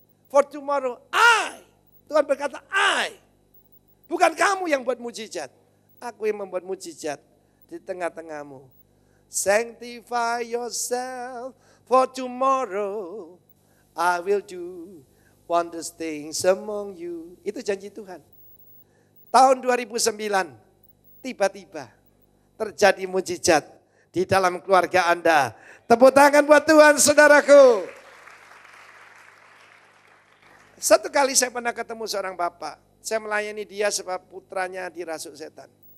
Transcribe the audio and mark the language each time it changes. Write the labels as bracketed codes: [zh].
[en] For tomorrow, [id] Tuhan berkata, bukan kamu yang buat mujizat. Aku yang membuat mujizat di tengah-tengahmu. [en] Sanctify yourself, for tomorrow I will do wonders things among you. [id] Itu janji Tuhan. Tahun 2009, tiba-tiba terjadi mujizat di dalam keluarga Anda. Tepuk tangan buat Tuhan, saudaraku. Satu kali saya pernah ketemu seorang bapak. Saya melayani dia sebab putranya dirasuk setan.